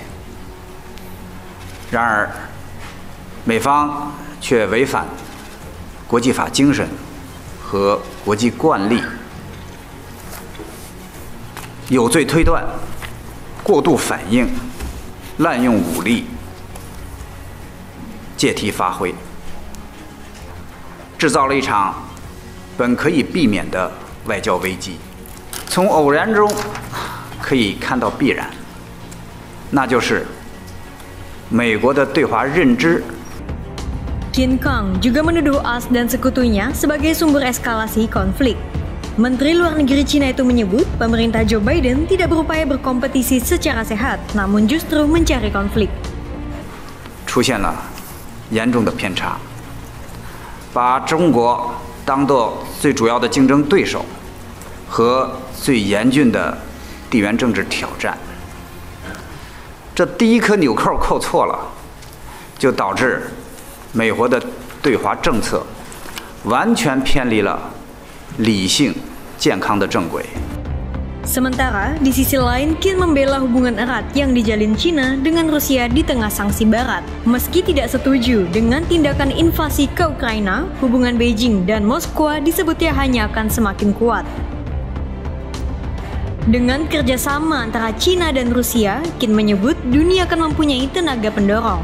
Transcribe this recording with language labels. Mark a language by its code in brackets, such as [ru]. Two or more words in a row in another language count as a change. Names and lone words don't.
[zh] 然而，美方却违反国际法精神和国际惯例，有罪推断、过度反应、滥用武力、借题发挥。制造了一场本可以避免的外交危机。从偶然中可以看到必然，那就是美国的对华认知。 [id] Qin Gang juga menuduh AS dan sekutunya sebagai sumber eskalasi konflik. Menteri Luar Negeri China itu menyebut pemerintah Joe Biden tidak berupaya berkompetisi secara sehat, namun justru mencari konflik. [zh] 出现了严重的偏差。把中国当作最主要的竞争对手和最严峻的地缘政治挑战，这第一颗纽扣扣错了，就导致美国的对华政策完全偏离了理性、健康的正轨。 [id] Sementara di sisi lain, Qin membela hubungan erat yang dijalin China dengan Rusia di tengah sanksi Barat. Meski tidak setuju dengan tindakan invasi ke Ukraina, hubungan Beijing dan Moskwa disebutnya hanya akan semakin kuat. Dengan kerjasama antara China dan Rusia, Qin menyebut dunia akan mempunyai tenaga pendorong.